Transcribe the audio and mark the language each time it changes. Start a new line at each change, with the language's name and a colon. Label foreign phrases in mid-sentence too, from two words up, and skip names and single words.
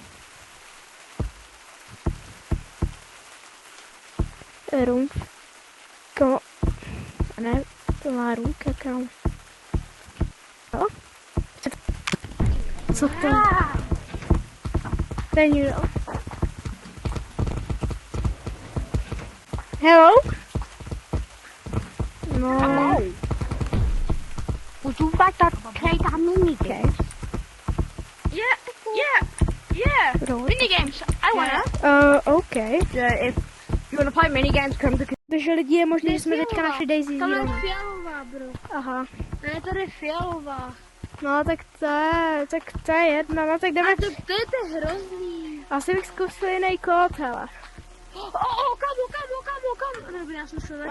English: Room.
Czech: Komo. Ne, to má růmka, kam. Jo? Co to? To je někdo.
English: Hello? No. Hello. Would you like to play that mini game? Yeah. Minigames. I wanna. Okay. If you wanna play minigames, come to.
Czech: Takže lidi, je možné, že jsme teďka našli Daisy. Tohle je fialová, bro. Aha. Ne, tady je fialová. No, tak to je jedna, no tak jdeme. A to je hrozný. Asi bych zkusil jiný kód, hele. Kam? Nebo já jsem se tak.